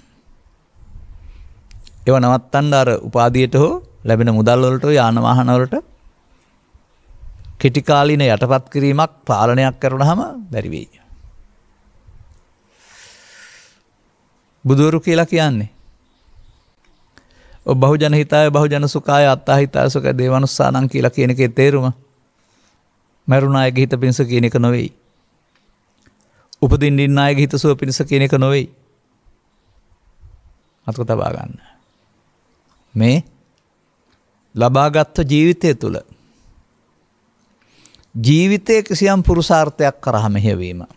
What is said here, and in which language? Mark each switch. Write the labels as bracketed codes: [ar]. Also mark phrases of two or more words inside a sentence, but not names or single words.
[si] ඒව නවත්තන්න අර උපාධියට හෝ ලැබෙන මුදල් වලට යාන වාහන වලට කෙටි කාලින යටපත් කිරීමක් පාලනයක් කරනහම බැරි වෙයි. බුදුරු කියලා කියන්නේ ඔබ [pi] බහුජන හිතාය බහුජන සුඛාය අත්තා හිතාය සුඛ දේවනුස්සානං [si] කියලා කියන එකේ තේරුම මරුණායගේ හිත පිණිස කියන එක නොවේයි. උපදින්න ඉන්න අයගේ හිත සුව පිණිස කියන එක නොවේයි. අතක තබා ගන්න. මේ ලබාගත් ජීවිතය තුළ ජීවිතයේ කිසියම් පුරුෂාර්ථයක් කරා මෙහෙවීම.